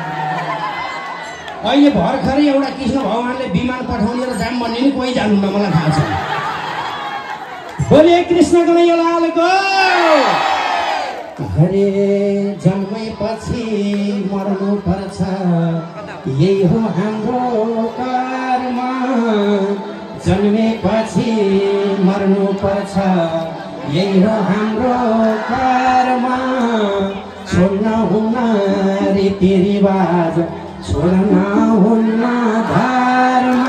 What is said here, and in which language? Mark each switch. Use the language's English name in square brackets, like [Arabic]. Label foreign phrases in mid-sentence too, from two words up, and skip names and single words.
[Nepali] अहिले भर्खरै एउटा कृष्ण भगवानले विमान पठाउने र जाम भन्ने नि कोही जानुहुन्न, मलाई थाहा छ। बोले कृष्ण कन्हैया लालको। हरे जन्मेपछि मर्नु पर्छ, यही हो हाम्रो कर्म। जन्मेपछि मर्नु पर्छ, यही हो हाम्रो कर्म। छोड्न हुन्न रीतिरिवाज, छोड्न हुन्न धर्म।